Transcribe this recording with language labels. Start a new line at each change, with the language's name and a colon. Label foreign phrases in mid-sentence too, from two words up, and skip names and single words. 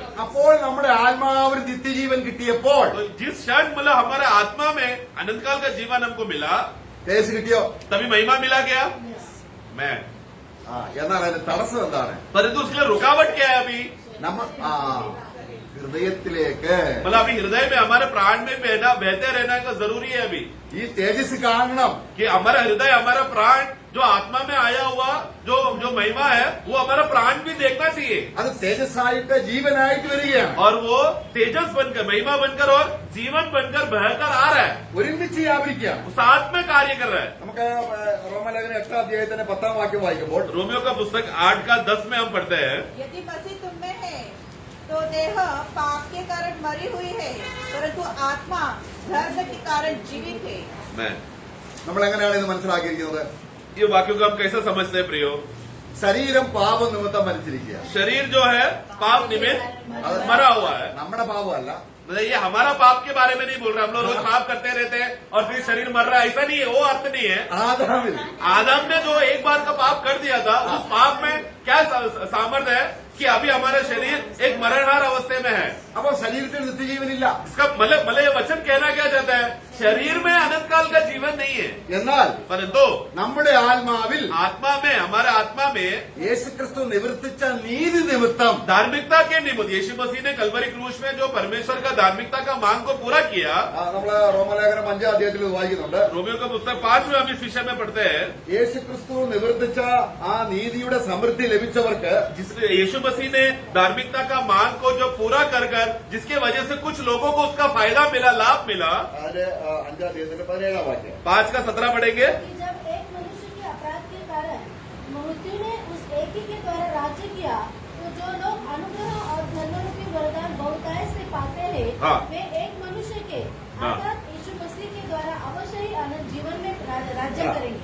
Malayalam: അപ്പോൾ നമ്മുടെ ആത്മാവിന് നിത്യജീവൻ കിട്ടിയപ്പോൾ
Hindi: तो जिस क्षण मतलब हमारे आत्मा में अनंत काल का जीवन हमको मिला
Malayalam: തേജസ് കിട്ടിയോ?
Hindi: तभी महिमा मिला क्या? मैं
Malayalam: എന്നാൽ അതിന് തടസ്സം എന്താണ്?
Hindi: परंतु उसके लिए रुकावट क्या है अभी?
Malayalam: ഹൃദയത്തിലേക്ക്
Hindi: मतलब अभी हृदय में हमारे प्राण में बहते रहना का जरूरी है अभी
Malayalam: ഈ തേജസ് കാണണം.
Hindi: कि हमारा हृदय हमारा प्राण जो आत्मा में आया हुआ जो महिमा है वो हमारा प्राण भी देखना चाहिए
Malayalam: അത് തേജസ്സായിട്ട് ജീവനായിട്ട് വരികയാണ്.
Hindi: और वो तेजस बनकर महिमा बनकर और जीवन बनकर बहकर आ रहा है,
Malayalam: ഒരുമിച്ച് വ്യാപരിക്കുകയാണ്.
Hindi: वो साथ में कार्य कर रहा है.
Malayalam: നമുക്ക് റോമലേഖനം 8 അധ്യായത്തിന്റെ 10 വാക്യം വായിക്കുമ്പോൾ
Hindi: रोमियो का पुस्तक 8 का 10 में हम पढ़ते हैं, यदि मसीह तुम में है तो देह पाप के कारण मरी हुई है परंतु आत्मा धर्म के कारण जीवित है. मैं
Malayalam: നമ്മൾ എങ്ങനെയാണ് ഇത് മനസ്സിലാക്കിയിരിക്കുന്നത്?
Hindi: ये वाक्यों को हम कैसे समझते हैं प्रियो?
Malayalam: ശരീരം പാപം നിമിത്തം മരിച്ചിരിക്കുക.
Hindi: शरीर जो है पाप निमित्त मरा हुआ है.
Malayalam: നമ്മുടെ പാപമല്ല.
Hindi: मतलब ये हमारा पाप के बारे में नहीं बोल रहे. हम लोग रोज पाप करते रहते हैं और फिर शरीर मर रहा है, ऐसा नहीं है, वो अर्थ नहीं है.
Malayalam: ആദാമിൽ
Hindi: आदम ने जो एक बार का पाप कर दिया था उस पाप में क्या सामर्थ्य है कि अभी हमारा शरीर एक मरणहार अवस्था में है.
Malayalam: അപ്പോൾ ശരീരത്തിൽ നിത്യജീവനില്ല.
Hindi: इसका मतलब ये वचन कहना क्या चाहता है? शरीर में अनंत काल का जीवन नहीं है,
Malayalam: എന്നാൽ
Hindi: परंतु
Malayalam: നമ്മുടെ ആത്മാവിൽ
Hindi: आत्मा में हमारे आत्मा में
Malayalam: യേശുക്രിസ്തു നിവർത്തിച്ച നീതി നിമിത്തം
Hindi: धार्मिकता के निमित्त यीशु मसीह ने कलवरी क्रूस में जो परमेश्वर का धार्मिकता का मांग को पूरा किया.
Malayalam: നമ്മള് റോമലേഖനം 5 അധ്യായത്തിൽ ഇത് വായിക്കുന്നുണ്ട്.
Hindi: रोमियो का पुस्तक 5 में हम इस विषय में पढ़ते हैं.
Malayalam: യേശുക്രിസ്തു നിവർത്തിച്ച ആ നീതിയുടെ സമൃദ്ധി ലഭിച്ചവർക്ക്
Hindi: जिस यीशु मसीह ने धार्मिकता का मांग को जो पूरा कर कर जिसके वजह से कुछ लोगों को उसका फायदा मिला, लाभ मिला.
Malayalam: അതിന്റെ 5 अध्यायത്തിന്റെ 17 വാക്യം
Hindi: 5 का 17 पढ़ेंगे. कि जब एक मनुष्य के अपराध के कारण मृत्यु ने उस एक ही के द्वारा राज्य किया तो जो लोग अनुग्रह और धर्म रूपी वरदान बहुतायत से पाते हैं हाँ। वे एक मनुष्य के हाँ। अर्थात यीशु मसीह के द्वारा अवश्य ही अनंत जीवन में राज्य करेंगे.